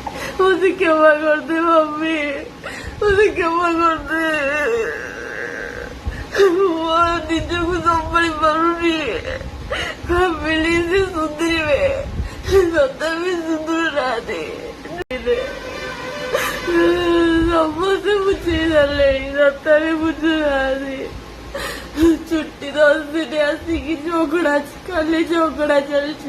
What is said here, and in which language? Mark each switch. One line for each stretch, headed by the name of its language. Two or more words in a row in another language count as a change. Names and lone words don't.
Hindi: मुझे क्षमा कर दे मम्मी, मुझे क्षमा कर दे।
Odia: वो ନିଜକୁ ସମ୍ଭାଳି ପାରୁନି। ଫ୍ୟାମିଲି ସେ ସୁଧୁରିବେ, ତଥାପି ସୁଧୁରୁ ନାହାନ୍ତି। ସମସ୍ତେ ବୁଝେଇ ସାରିଲେଣି, ତଥାପି ବୁଝୁନାହାନ୍ତି। ଛୁଟି 10 ଦିନ ଆସିକି ଝଗଡ଼ା, ଖାଲି ଝଗଡ଼ା ଚାଲିଛି।